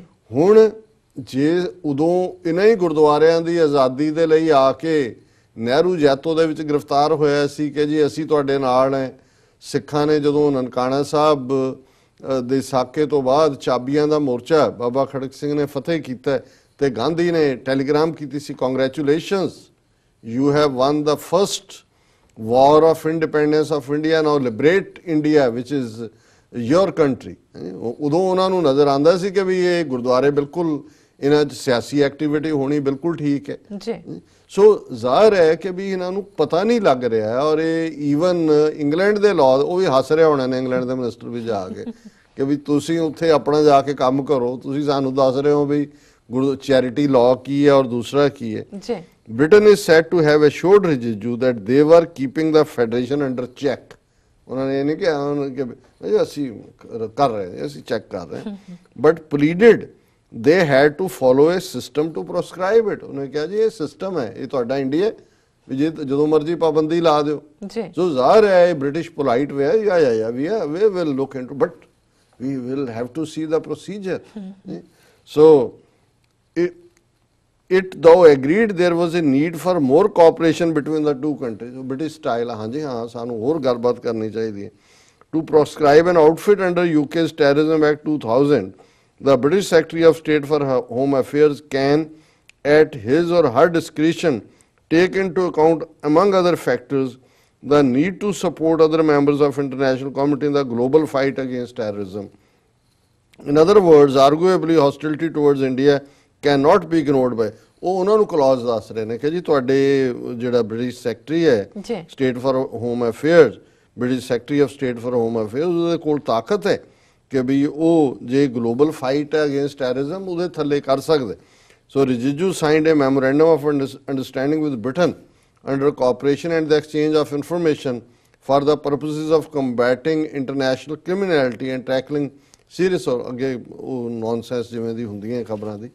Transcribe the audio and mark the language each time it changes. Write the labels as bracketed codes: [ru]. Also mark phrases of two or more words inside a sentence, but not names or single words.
[pa] ਹੁਣ ਜੇ ਉਦੋਂ ਇਹਨਾਂ ਹੀ ਗੁਰਦੁਆਰਿਆਂ ਦੀ ਆਜ਼ਾਦੀ ਦੇ ਲਈ ਆ ਕੇ ਨਹਿਰੂ ਜੈਤੋ ਦੇ ਵਿੱਚ ਗ੍ਰਿਫਤਾਰ ਹੋਇਆ ਸੀ ਕਿ ਜੀ ਅਸੀਂ ਤੁਹਾਡੇ ਨਾਲ ਹੈ, ਸਿੱਖਾਂ ਨੇ ਜਦੋਂ ਨਨਕਾਣਾ ਸਾਹਿਬ ਦੇ ਸਾਕੇ ਤੋਂ ਬਾਅਦ ਚਾਬੀਆਂ ਦਾ ਮੋਰਚਾ ਬਾਬਾ ਖੜਕ ਸਿੰਘ ਨੇ ਫਤਿਹ ਕੀਤਾ ਤੇ ਗਾਂਧੀ ਨੇ ਟੈਲੀਗ੍ਰਾਮ ਕੀਤੀ ਸੀ, ਕੰਗ੍ਰੈਚੁਲੇਸ਼ਨਸ, [en] you have won the first war of independence of India, now liberate India which is your country। [pa] ਉਦੋਂ ਉਹਨਾਂ ਨੂੰ ਨਜ਼ਰ ਆਉਂਦਾ ਸੀ ਕਿ ਵੀ ਇਹ ਗੁਰਦੁਆਰੇ ਬਿਲਕੁਲ ਇਹਨਾਂ 'ਚ ਸਿਆਸੀ ਐਕਟੀਵਿਟੀ ਹੋਣੀ ਬਿਲਕੁਲ ਠੀਕ ਹੈ ਜੀ। ਸੋ ਜ਼ਾਹਰ ਹੈ ਕਿ ਵੀ ਇਹਨਾਂ ਨੂੰ ਪਤਾ ਨਹੀਂ ਲੱਗ ਰਿਹਾ। ਔਰ ਇਹ ਈਵਨ ਇੰਗਲੈਂਡ ਦੇ ਲਾਅ, ਉਹ ਵੀ ਹੱਸ ਰਿਹਾ ਹੋਣਾ ਨੇ ਇੰਗਲੈਂਡ ਦੇ ਮਿਨਿਸਟਰ ਵੀ ਜਾ ਕੇ ਕਿ ਵੀ ਤੁਸੀਂ ਉੱਥੇ ਆਪਣਾ ਜਾ ਕੇ ਕੰਮ ਕਰੋ, ਤੁਸੀਂ ਸਾਨੂੰ ਦੱਸ ਰਹੇ ਹੋ ਵੀ [en] charity law [pa] ਕੀ ਹੈ ਔਰ ਦੂਸਰਾ ਕੀ ਹੈ ਜੀ। [en] Britain is said to have assured Rijizu that they were keeping the federation under check। [pa] ਉਹਨਾਂ ਨੇ ਇਹ ਨਹੀਂ ਕਿਹਾ ਕਿ ਅਸੀਂ ਕਰ ਰਹੇ, ਅਸੀਂ ਚੈੱਕ ਕਰ ਰਹੇ, [en] but pleaded they had to follow a system to prescribe it। [pa] ਉਹਨੇ ਕਿਹਾ ਜੀ ਇਹ ਸਿਸਟਮ ਹੈ, ਇਹ ਤੁਹਾਡਾ ਇੰਡੀਆ ਵੀ ਜੇ ਜਦੋਂ ਮਰਜ਼ੀ ਪਾਬੰਦੀ ਲਾ ਦਿਓ ਜੀ। ਸੋ ਜ਼ਾਹਰ ਹੈ ਇਹ [en] British polite way [pa] ਹੈ, ਜਾਂ [en] we will look into, but we will have to see the procedure। So it though agreed there was a need for more cooperation between the two countries। British style, [pa] ਹਾਂ ਜੀ ਹਾਂ ਸਾਨੂੰ ਔਰ ਗੱਲਬਾਤ ਕਰਨੀ ਚਾਹੀਦੀ। [en] To proscribe an outfit under UK's Terrorism Act 2000, the British Secretary of State for Home Affairs can, at his or her discretion, take into account, among other factors, the need to support other members of international community in the global fight against terrorism। In other words, arguably hostility towards India cannot be ignored by। [pa] ਉਹ ਉਹਨਾਂ ਨੂੰ ਕਲੌਜ਼ ਦੱਸ ਰਹੇ ਨੇ ਕਿ ਜੀ ਤੁਹਾਡੇ ਜਿਹੜਾ [en] British secretary [pa] ਹੈ [en] state for home affairs, British secretary of state for home affairs, [pa] ਉਹਦੇ ਕੋਲ ਤਾਕਤ ਹੈ ਕਿ ਵੀ ਉਹ ਜੇ [en] global fight [pa] ਹੈ [en] against terrorism [pa] ਉਹਦੇ ਥੱਲੇ ਕਰ ਸਕਦੇ। [en] So Rijiju signed a memorandum of understanding with Britain under cooperation and the exchange of information for the purposes of combating international criminality and tackling serious, [pa] ਔਰ ਅੱਗੇ ਉਹ ਨੌਨਸੈਂਸ ਜਿਵੇਂ ਦੀ ਹੁੰਦੀਆਂ ਖਬਰਾਂ ਦੀ।